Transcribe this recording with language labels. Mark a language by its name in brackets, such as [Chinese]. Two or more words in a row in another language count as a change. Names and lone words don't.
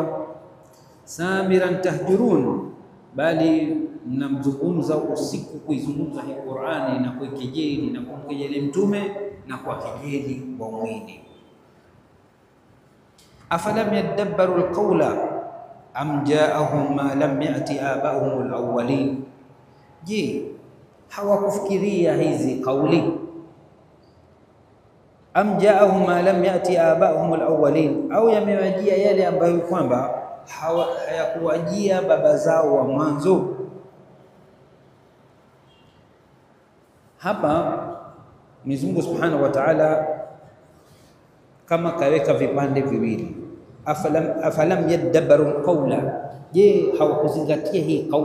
[Arabic] سامرا تهجرون, [Swahili] bali mnamzungumza usiku, kuizungumza hii Qur'ani na kuikejeli na kumkejeli mtume na kuwakejeli waumini. [Arabic] أفلم يدبروا القول أم جاءهم ما لم يأت آباءهم الأولين, je, [Swahili] hawakufikiria hizi kauli? [Arabic] أم جاءهم ما لم يأت آباءهم الأولين, [Swahili] au yamewajia yale ambayo kwamba hayakuwajia baba zao wa mwanzo. Hapa Mwenyezi Mungu [Arabic] سبحانه وتعالى [Swahili] kama kaweka vipande viwili, [Arabic] أفلم يدبروا قولا, [Swahili] je, hawakuzingatia hii kauli?